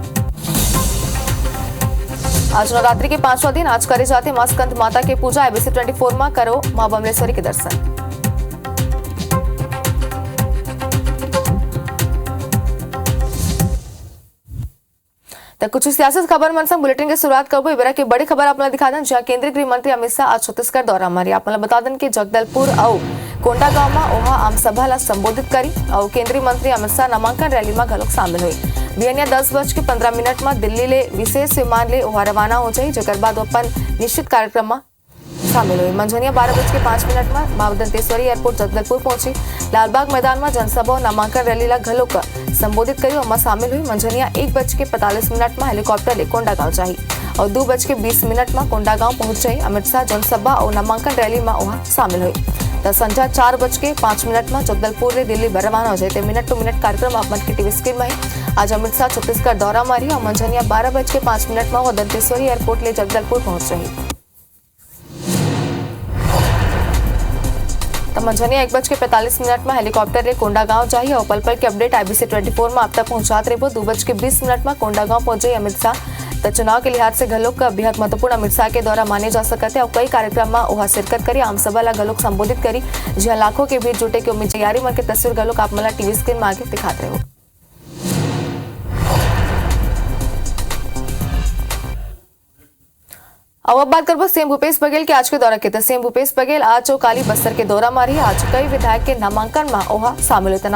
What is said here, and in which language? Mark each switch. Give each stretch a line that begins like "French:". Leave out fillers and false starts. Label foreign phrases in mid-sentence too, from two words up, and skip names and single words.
Chhattisgarhi: आज नवरात्रि के 5वां दिन, आज करे जाते मां स्कंद माता की पूजा, एबीसी 24 में करो मां बमलेश्वरी के दर्शन। तो कुछ सियासत खबर मन संग बुलेटिन की शुरुआत करबो। इबरा की बड़ी खबर आपने दिखा दें, जहां केंद्रीय गृह मंत्री अमित शाह आज छत्तीसगढ़ दौरा मारी। आपने बता दें कि जगदलपुर और कोंडागांव में ओहा आमसभा ला संबोधित करी और केंद्रीय मंत्री अमित शाह नामांकन रैली में घलोक शामिल हुई। बिहानिया 10:15 में दिल्ली ले विशेष विमान ले ओहा रवाना हो जाई, जकर बाद अपन निश्चित कार्यक्रम में शामिल हुई। मंझनिया 12:05 में मां दंतेश्वरी एयरपोर्ट जगदलपुर पहुंची, लालबाग मैदान में जनसभा और नामांकन रैली ला घलोक संबोधित करी और शामिल हुई। मंझनिया 1:45 में हेलीकॉप्टर ले कोंडागांव जाही और 2:20 में कोंडागांव पहुंच जाई। अमित शाह जनसभा और नामांकन रैली में ओहा शामिल हुई। तो संध्या 4:05 में जगदलपुर ले दिल्ली रवाना हो जाए।
English: minute to minute
Chhattisgarhi: कार्यक्रम आप मन की टीवी स्क्रीन में आज अमित शाह छत्तीसगढ़ दौरा मारी और मंझनिया 12:05 में वो दंतेश्वरी एयरपोर्ट ले जगदलपुर पहुंच रही। तो मंझनिया 1:45 में हेलीकॉप्टर ले कोंडागांव जाही और पल पल के अपडेट आईबीसी 24 में आप तक पहुंचाते रहे। 2:20 में कोंडागांव पहुंचे अमित शाह। तो चुनाव के लिहाज से घलोक का बेहद महत्वपूर्ण अमित शाह के द्वारा माने जा सकते हैं और कई कार्यक्रम में वह शिरकत करी, आमसभा ला घलोक संबोधित करी, जहां लाखों के भीड़ जुटे की उम्मीद। तैयारी मन के तस्वीर घलोक आप मला टीवी स्क्रीन में आगे दिखाते रहो। अब बात करबो सीएम भूपेश बघेल के आज के दौरा के। सीएम भूपेश बघेल आज काली बस्तर के दौरा मारी, आज कई विधायक के नामांकन में ओहा शामिल होते।